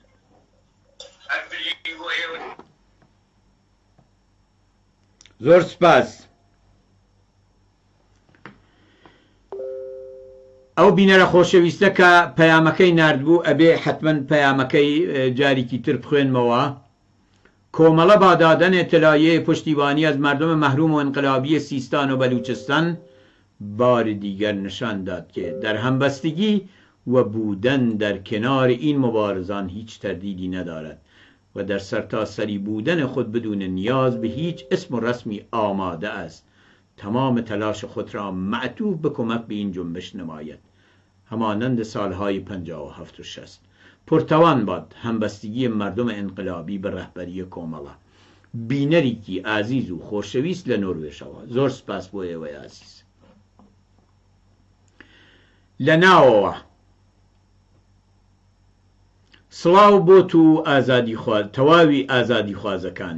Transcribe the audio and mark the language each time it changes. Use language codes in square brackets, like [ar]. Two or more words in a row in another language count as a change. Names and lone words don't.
[ckb] زۆر سپاس. ئەو بینەرە خۆشەویستە کە پەیامەکەی ناردبوو ئەبێ حتمەن پەیامەکەی جارێکی تر بخوێنمەوە. کۆمەڵە بادادن ئێتلایەی پشتیوانی [fa] از مردم محروم و انقلابی سیستان و بلوچستان بار دیگر نشان داد که در همبستگی و بودن در کنار این مبارزان هیچ تردیدی ندارد و در سرتاسری بودن خود بدون نیاز به هیچ اسم و رسمی آماده است تمام تلاش خود را معطوف به کمک به این جنبش نماید. همانند سالهای 57 و 60 پرتوان باد همبستگی مردم انقلابی به رهبری کۆمەڵە. [ckb] بینەرێکی ئازیز و خۆشەویست لە نۆروێژەوە. زۆر سپاس بۆ ئێوەی ئازیز. لە ناوەوە سڵاو بۆ تو تەواوی ئازادی خوازەکان.